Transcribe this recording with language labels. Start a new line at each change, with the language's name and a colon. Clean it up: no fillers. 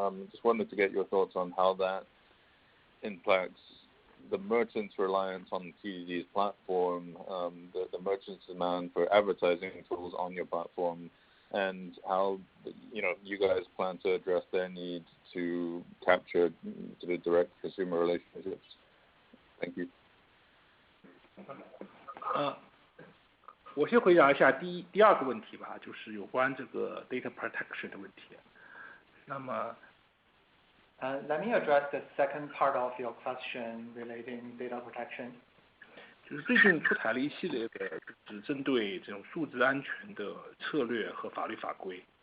English: Just wanted to get your thoughts on how that impacts the merchants' reliance on PDD's platform, the merchants' demand for advertising tools on your platform, and how you guys plan to address their need to capture the direct consumer relationships. Thank you.
Chinese: 我先回答一下第二个问题吧，就是有关这个
English: data protection
Chinese: 的问题。那么
English: Let me address the second part of your question relating data protection.
Chinese: 就是最近出台了一系列的只针对这种数字安全的策略和法律法规。